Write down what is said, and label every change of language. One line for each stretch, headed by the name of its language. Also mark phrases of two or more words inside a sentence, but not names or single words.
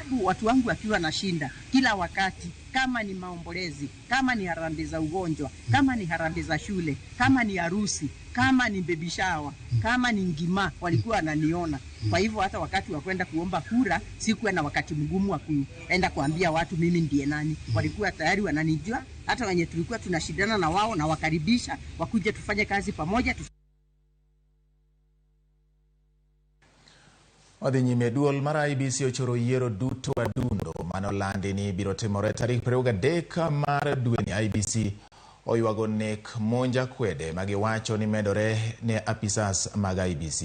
Swahili: Watu wangu wakiwa na shinda kila wakati, kama ni maombolezi, kama ni harambee za ugonjwa, kama ni harambee za shule, kama ni harusi, kama ni
English: baby shower,
Swahili: kama ni ngima, walikuwa wananiona. Kwa hivyo hata wakati wa kwenda kuomba kura sikuwa na wakati mgumu wa kuenda kuambia watu mimi ndiye nani. Walikuwa tayari wananijua, hata wenye tulikuwa tunashindana na wao na wakaribisha wakuje tufanye kazi pamoja.
Luo (Kenya and Tanzania): Odhi nyime duol mar IEBC ochoro yiero duto adundo manolandi ni biro timore tarik 23 mar dwe ni. IEBC oywago nek monja kwede magiwacho ni medore ne apisas mag IEBC.